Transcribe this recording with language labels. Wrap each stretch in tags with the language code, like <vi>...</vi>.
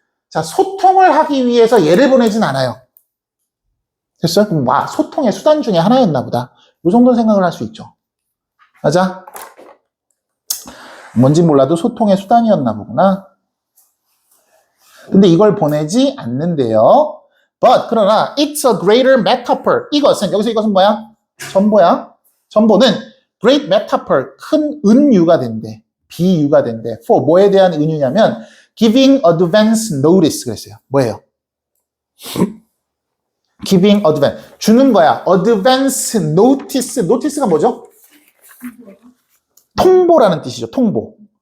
<ko>자, 소통을 하기 위해서 얘를 보내진 않아요. 됐어요? 그럼 소통의 수단 중에 하나였나 보다. 이 정도는 생각을 할 수 있죠. 맞아? 뭔지 몰라도 소통의 수단이었나 보구나. 근데 이걸 보내지 않는데요.</ko> <en>But</en> <ko>그러나</ko> <en>it's a greater metaphor.</en> <ko>여기서 이것은 뭐야? 전보야. 전보는</ko> <en>great metaphor.</en> <ko>큰 은유가 된대. 비유가 된대. for 뭐에 대한 은유냐면</ko> <en>giving advance notice</en> <ko>그랬어요. 뭐예요?</ko> <en>giving advance.</en> <ko>주는 거야.</ko> <en>advance notice.</en> <ko>notice가 뭐죠? 통보라는 뜻이죠. 통보.</ko>